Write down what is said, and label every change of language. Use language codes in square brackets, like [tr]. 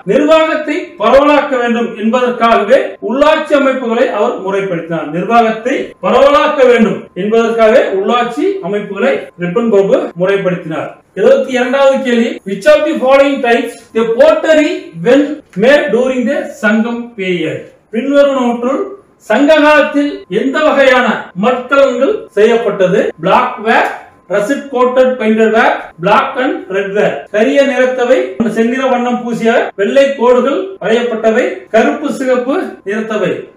[ta] நிர்வாகத்தை பரவலாக்க வேண்டும் என்பதற்காகவே உள்ளாட்சி அமைப்புகளை அவர் முறைப்படுத்தினார். நிர்வாகத்தை பரவலாக்க வேண்டும் என்பதற்காகவே உள்ளாட்சி அமைப்புகளை ரிப்பன் பிரபு முறைப்படுத்தினார். 72வது கேள்வி, [en] which of the following types the pottery when made during the Sangam period? [ta] பின்வருவனவற்றுள் சங்க காலத்தில் எந்த வகையான மட்கலங்கள் செய்யப்பட்டது? [en] Black ware, russet coated painted ware, black and red ware. [ta] கரிய நிறத்தவை, செந்நிற வண்ணம் பூசிய வெள்ளை கோடுகள் வரையப்பட்டவை, கருப்பு சிகப்பு நிறத்தவை.